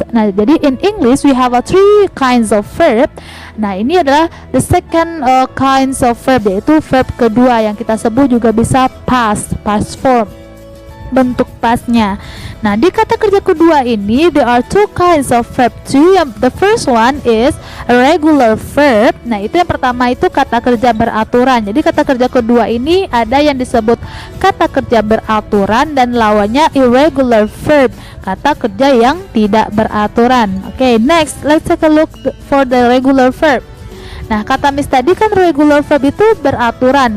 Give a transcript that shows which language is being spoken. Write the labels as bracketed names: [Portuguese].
[Indonesian] Nah, jadi [English] in English we have 3 kinds of verb. [Indonesian] Nah, ini adalah [English] the second kinds of verb, [Indonesian] yaitu verb kedua yang kita sebut juga bisa past form, bentuk pastnya. Nah, di kata kerja kedua ini [English] there are 2 kinds of verb too. The first one is a regular verb. [Indonesian] Nah, itu yang pertama itu kata kerja beraturan. Jadi kata kerja kedua ini ada yang disebut kata kerja beraturan dan lawannya irregular verb, kata kerja yang tidak beraturan. [English] Okay, next, let's take a look for the regular verb. [Indonesian] Nah, kata Miss tadi kan regular verb itu beraturan.